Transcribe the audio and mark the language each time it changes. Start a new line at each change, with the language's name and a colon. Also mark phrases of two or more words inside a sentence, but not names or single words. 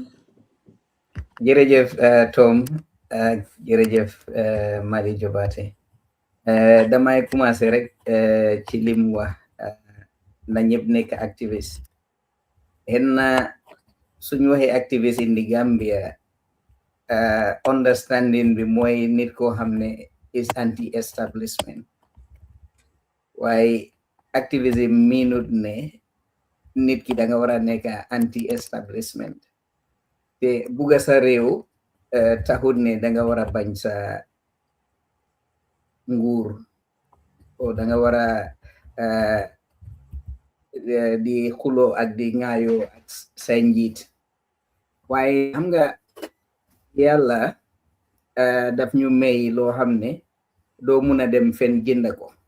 Wolof: jërëjëf Tom jërëjëf Mali Jobaate damay commencé rek ci lim wax na ñëpp nekk activiste henna suñu waxee activiste
English: in the Gambia understanding
Wolof: bi mooy nit koo xam ne
English: is anti-establishment
Wolof: waaye activism minute ne nit ki da nga war a nekk anti-establishment te bugga sa réew taxut ne da nga war a bañ sa nguur o da nga war a di xuloo ak di ŋaayoo ak say njiit waaye xam nga yàlla daf ñu may loo xam ne doo mun a dem fen jënd ko